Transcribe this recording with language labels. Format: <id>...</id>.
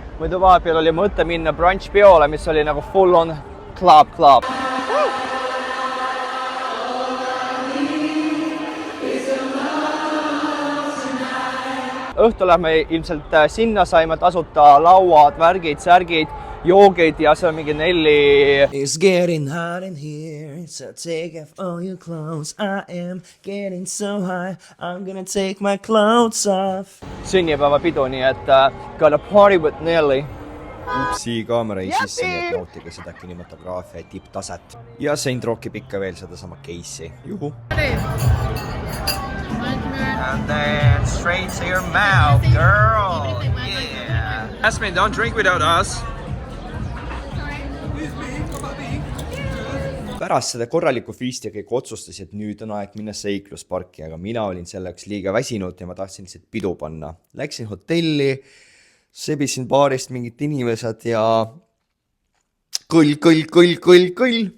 <et>Muidu vahepeal oli mõte minna brunch peole, mis oli nagu</et> <en>full on club.</en> <et>Õhtul lähme ilmselt sinna, saime tasuta lauad, värgid, särgid, joogid ja see on mingi Nelli.</et> <en>It's getting hot in here, so take off all your clothes. I am getting so high, I'm gonna take my clothes off.</en> <et>Sünnipäevapidu, nii et</et> <en>gotta party with Nelly.</en> <et>Upsi, kaamera ei sisse, nii et nautige seda kinematograafia tipptaset. Ja Saint rookib ikka veel seda sama case'i. Juhu!</et> <en>And then straight to your mouth, girl. Yeah. Jasmine, don't drink without us.</en> <et>Pärast seda korralikku feasti kõik otsustasid, et nüüd on aeg minna seiklusparki, aga mina olin selleks liiga väsinud ja ma tahtsin lihtsalt pidu panna. Läksin hotelli, sebisin baarist mingid inimesed ja kõll.</et>